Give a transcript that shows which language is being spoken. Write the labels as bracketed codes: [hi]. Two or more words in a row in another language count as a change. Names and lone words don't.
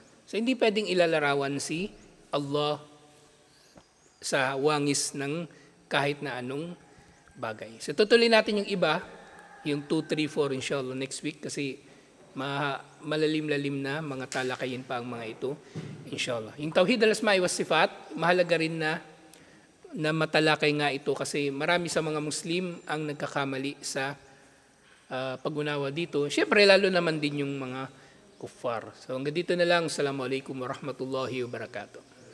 [tl] So hindi pwedeng ilalarawan si Allah sa wangis ng kahit na anong bagay. So tutuloy natin yung iba, yung 2, 3, 4 inshallah [en] next week [tl] kasi malalim-lalim na mga talakayin pa ang mga ito inshallah. Yung [ar] توحيد الأسماء والصفات, [tl] mahalaga rin na matalakay nga ito kasi marami sa mga Muslim ang nagkakamali sa pag-unawa dito. Siyempre, lalo naman din yung mga kuffar. So hanggang dito na lang. [ar] السلام عليكم ورحمة الله وبركاته.